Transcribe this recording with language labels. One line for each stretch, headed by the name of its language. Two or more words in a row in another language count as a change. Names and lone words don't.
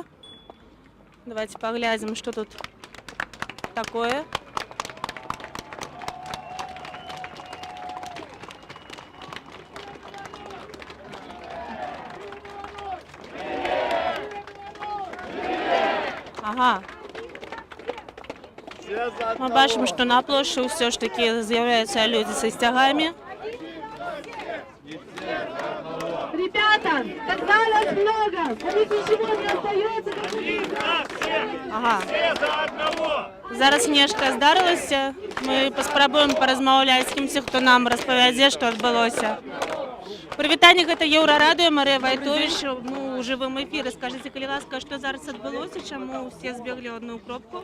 Russian: Давайте поглядим, что тут такое. Ага.
Ukrainian: Ми бачимо, що на площі все ж таки з'являються люди зі стягами.
Russian: Ребята, когда нас много, ведь ничего не остается. Ага.
Belarusian: Зараз нешта здарилося. Ми паспрабуем паразмаўляць з кімсьці, хто нам распавядзе, што адбылося. Прывітанне, гэта Еўрарадыё, Марыя Вайтовіч. Мы ў жывым эфіры. Скажыце, калі ласка, што зараз адбылося, чаму ўсе збеглі ў одну кропку?